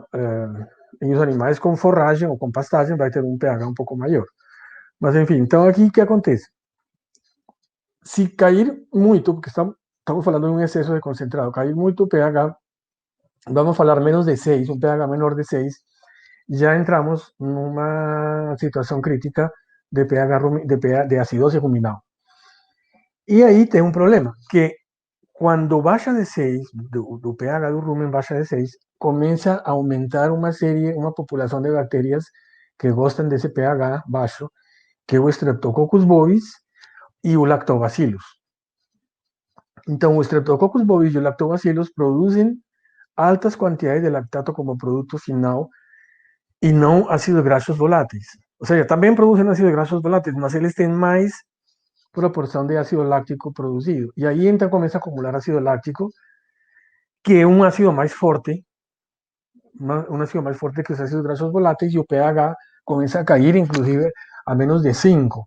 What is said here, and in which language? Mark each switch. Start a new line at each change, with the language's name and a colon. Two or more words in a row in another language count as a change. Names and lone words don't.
Portuguese: E os animais com forragem ou com pastagem vai ter um pH um pouco maior. Mas, enfim, então aqui o que acontece? Se cair muito, porque estamos falando de um excesso de concentrado, cair muito o pH, vamos falar menos de 6, um pH menor de 6,
Spanish: ya entramos en una situación crítica de pH, de acidosis ruminal. Y ahí tengo un problema, que cuando baja de 6,
Portuguese: do pH do rumen
Spanish: baja de 6, comienza a aumentar una población de bacterias que gustan de ese pH bajo, que es o Streptococcus bovis y o Lactobacillus. Entonces, o Streptococcus bovis y o Lactobacillus producen altas cantidades de lactato como producto final
Portuguese: e não ácidos graxos voláteis. Ou seja, também produzem ácidos graxos voláteis, mas eles têm mais proporção de ácido láctico produzido. E aí então começa a acumular ácido láctico, que é um ácido mais forte, um ácido mais forte que os ácidos graxos voláteis, e o pH começa a cair, inclusive, a menos de 5.